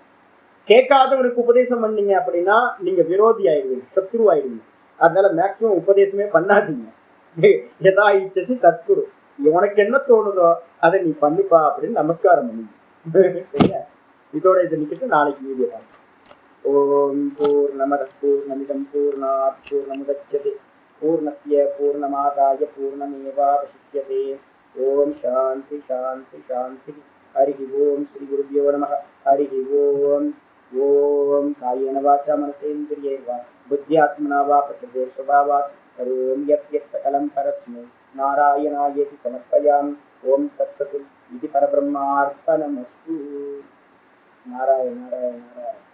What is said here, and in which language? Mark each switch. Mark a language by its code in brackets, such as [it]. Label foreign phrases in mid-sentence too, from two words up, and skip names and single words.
[ta] கேட்காதவனுக்கு உபதேசம் பண்ணீங்க அப்படின்னா நீங்க விரோதி ஆயிடுவீங்க, சத்ரு ஆயிடுவீங்க. அதனால மேக்சிமம் உபதேசமே பண்ணாதீங்க. [sa] यथा इच्छसि तत्कुरु, [ta] உனக்கு என்ன தோணுதோ அதை நீ பண்ணுப்பா அப்படின்னு நமஸ்காரம் பண்ணுங்க. சரியா, இதோட இதை நிக்கிட்டு நாளைக்கு வீடியோ பார்க்கலாம். [sa] ॐ पूर्णमदः पूर्णमिदं पूर्णात् पूर्णमुदच्यते पूर्णस्य पूर्णमादाय पूर्णमेवावशिष्यते. ॐ शान्तिः शान्तिः शान्तिः। हरि ॐ श्री गुरुभ्यो नमः. हरि ॐ. ॐ कायेन वाचा मनसेन्द्रियैर्वा बुद्ध्यात्मना वा प्रकृतेः स्वभावात् करोमि यत् सकलं परस्मै नारायणायेति समर्पयामि. ॐ तत्सत् இது परब्रह्मार्पणमस्तु. नारायण नारायण नारायण.